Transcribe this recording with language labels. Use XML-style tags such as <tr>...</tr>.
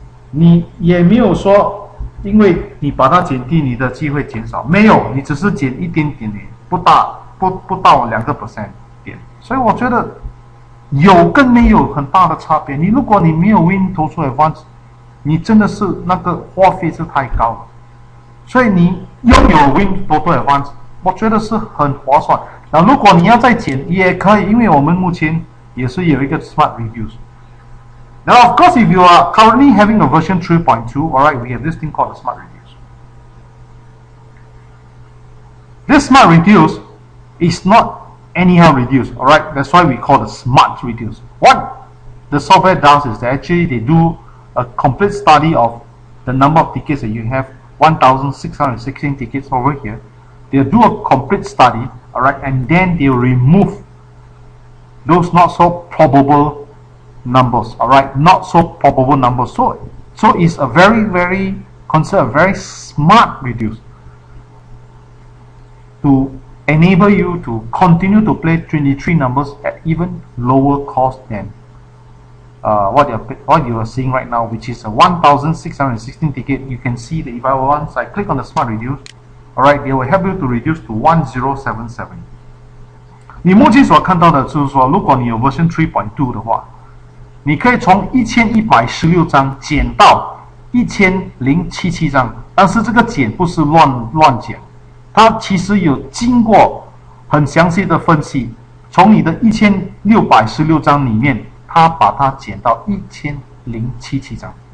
<zh>你也没有说，因为你把它减低，你的机会减少，没有，你只是减一点点点，不到2%点，所以我觉得有跟没有很大的差别。如果你没有 WinTOTO Advance，你真的是那个花费是太高了，所以你拥有 WinTOTO Advance，我觉得是很划算。那如果你要再减也可以，因为我们目前也是有一个 Smart Reviews。</zh> <en>Now, of course, if you are currently having a version 3.2, alright, we have this thing called the Smart Reviews. This Smart Reviews is not anyhow reduce, alright? That's why we call the Smart Reviews. What the software does is that actually they do a complete study of the number of tickets that you have, 1,616 tickets over here. They'll do a complete study, alright, and then they'll remove those not so probable numbers, alright, not so probable numbers. So it's a very considered a very smart reduce to enable you to continue to play 23 numbers at even lower cost than what you are seeing right now, which is a 1,616 ticket. You can see that if once I click on the smart reduce, alright, they will help you to reduce to 1077.</en> <zh>你目前所看到的就是说，如果你有 version 3.2 的话，你可以从1116张减到1077张，但是这个减不是乱减，它其实有经过很详细的分析，从你的1616张里面，它把它减到1077张。</zh>